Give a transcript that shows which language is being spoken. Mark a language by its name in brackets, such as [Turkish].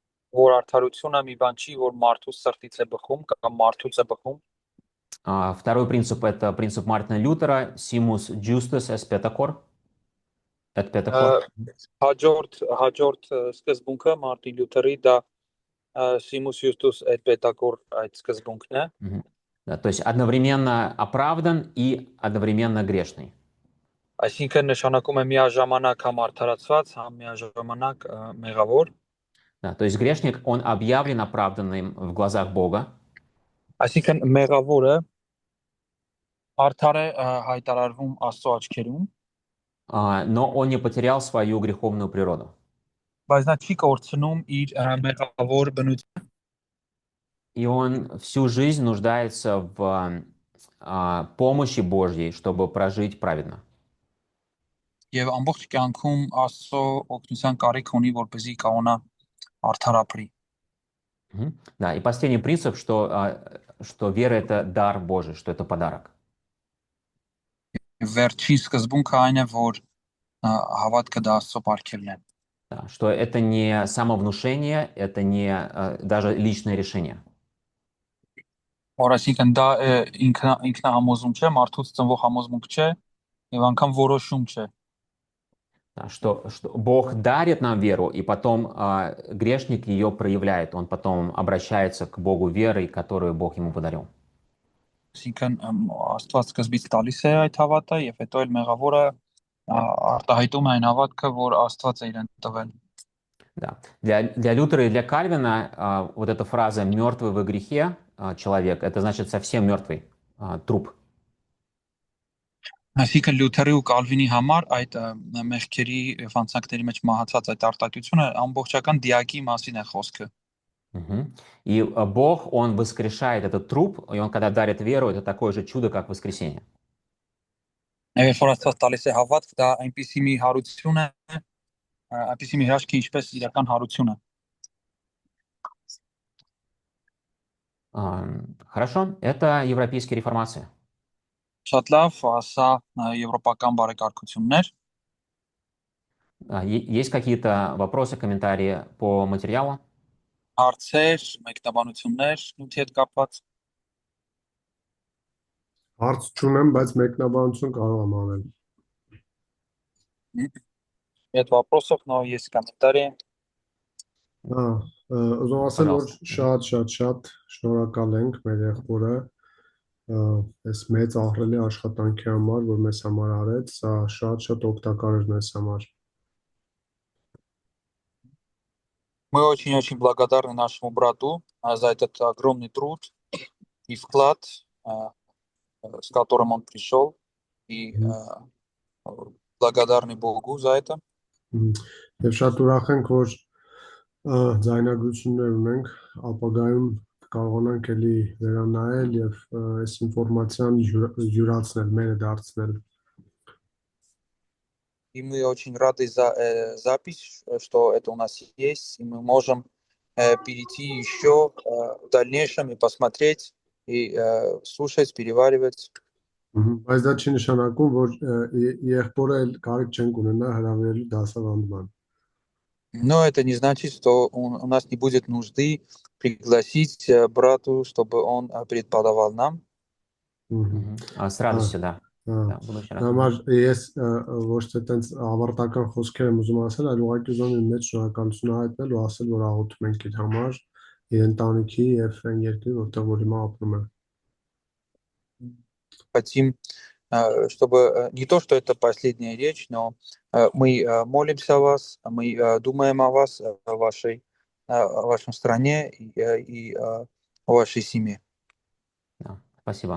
[Armenian] որ արդարությունը մի բան չի, որ մարդու սրտից է բխում կամ մարդուց է բխում։ [Russian] Второй принцип это принцип Мартина Лютера [Latin] «simus justus est peccator». Et peccator. [Armenian] Հաջորդ սկզբունքը Մարտին Լյութերի դա [Latin] simus justus et peccator [Armenian] այդ սկզբունքն է։ [Russian] Да, то есть одновременно оправдан и одновременно грешный. [Armenian] Այսինքն նշանակում է միաժամանակ համ արդարացված, համ միաժամանակ մեղավոր։ [Russian] Да, то есть грешник, он объявлен оправданным в глазах Бога. [Armenian] Այսինքն մեղավորը արդար է հայտարարվում Աստծո աչքերում, [Russian] но он не потерял свою греховную природу. [Armenian] բայց նա չի կորցնում իր մեղավոր բնությունը։ [Russian] И он всю жизнь нуждается в помощи Божьей, чтобы прожить праведно. [Armenian] Եվ ամբողջ կյանքում Աստծո օգնության կարիք ունի, որպեսզի կարողանա արդար ապրի։ [Russian] Да, и последний принцип, что вера это дар Божий, что это подарок. [Armenian] Վերջին սկզբունքը այն է, որ հավատքը դա Աստծո պարգևն է։ [Russian] Да, что это не самовнушение, это не даже личное решение. [Armenian] Որ այսինքն դա ինքնահամոզում չէ, մարդուց ծնվող համոզմունք չէ, եւ անգամ որոշում չէ։ [Russian] Да, что Бог дарит нам веру, и потом грешник ее проявляет. Он потом обращается к Богу верой, которую Бог ему подарил. [Armenian] Այսինքն Աստված սկզբից տալիս է այդ հավատը եւ հետո էլ մեղավորը արտահայտում է այն հավատքը, որ Աստված է իրեն տվել։ [Russian] Да. Для Лютера и для Кальвина вот эта фраза «мертвый во грехе человек» это значит совсем мертвый труп. [Armenian] Այսինքն Լյութերի ու Կալվինի համար այդ մեղքերի եւ անցանքների մեջ մահացած այդ արտահայտությունը ամբողջական դիակի մասին է խոսքը։ [Russian] И Бог, Он воскрешает этот труп, и Он, когда дарит веру, это такое же чудо, как воскресение. [Armenian] Երբ որ Աստված տալիս է հավատք, դա այնպիսի մի հարություն է, այնպիսի մի հրաշք, ինչպես իրական հարություն է։ [Russian] Хорошо, это европейские реформации. [Armenian] Շատ լավ, սա եվրոպական բարեկարգություններ։ [Russian] Есть какие-то вопросы, комментарии по материалу? [Armenian] Հարցեր, մեկնաբանություններ, նյութի հետ կապված։ Հարց չունեմ, բայց մեկնաբանություն կարող եմ անել։ [Russian] Нет вопросов, но есть комментарии։ [Armenian] Ուզում ասել, որ շատ շնորհակալ ենք մեր եղբորը այս մեծ ահռելի աշխատանքի համար, որ մեզ համար արեց, սա շատ օգտակար էր մեզ համար։ [Russian] Мы очень благодарны нашему брату за этот огромный труд и вклад, с которым он пришел, и благодарны Богу за это. [Armenian] Եվ շատ ուրախ ենք, որ ձայնագրություններ ունենք, ապագայում կարողանանք էլի վերանայել եւ այս ինֆորմացիան յուրացնել, մերը դարձնել։ [Russian] И мы очень рады за запись, что это у нас есть, и мы можем перейти еще в дальнейшем и посмотреть, и слушать, переваривать. [Armenian] Բայց դա չի նշանակում, որ եղբորը էլ կարիք չենք ունենա հրավիրելու դասավանդման։ [Russian] Но это не значит, что у нас не будет нужды пригласить брату, чтобы он преподавал нам. С радостью, да. Да, буду очень рад. [Armenian] Համար ես ոչ թե տենց ավարտական խոսքեր եմ ուզում ասել, այլ ուղղակի ուզում եմ մեծ շնորհակալություն հայտնել ու ասել, որ աղոթում ենք իր համար, իր ընտանիքի եւ այն երկրի, որտեղ որ հիմա ապրում է։ [Russian] Хотим, чтобы не то, что это последняя речь, но мы молимся о вас, мы думаем о вас, о вашем стране и о вашей семье. Да, спасибо.